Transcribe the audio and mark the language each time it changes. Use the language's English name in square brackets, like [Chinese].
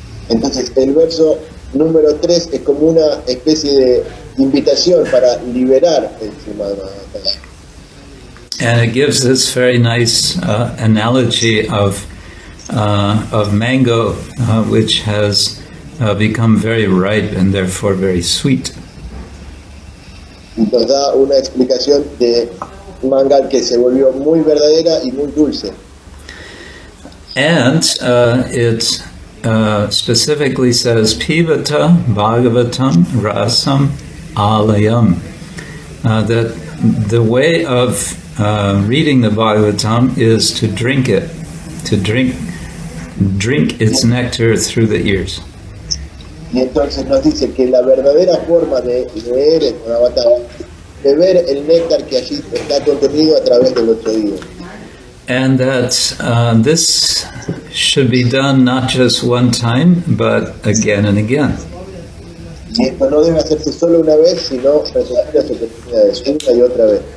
[Spanish] Entonces el verso número 3 es como una especie de invitación para liberar el Srimad-Bhagavatam. [English] And it gives this very nice analogy of mango, which has become very ripe and therefore very sweet. [Spanish] Y nos da una explicación de manga que se volvió muy verdadera y muy dulce. [English] And it specifically says [Sanskrit] Pivata Bhagavatam Rasam Alayam, [English] that the way of reading the Bhagavatam is to drink it, to drink its nectar through the ears. [Spanish] Y entonces nos dice que la verdadera forma de leer el Bhagavatam, beber el néctar que allí está contenido a través de los oídos. [English] And that this should be done not just one time, but again and again. [Spanish] Y esto no debe hacerse solo una vez, sino repetidas oportunidades, una y otra vez.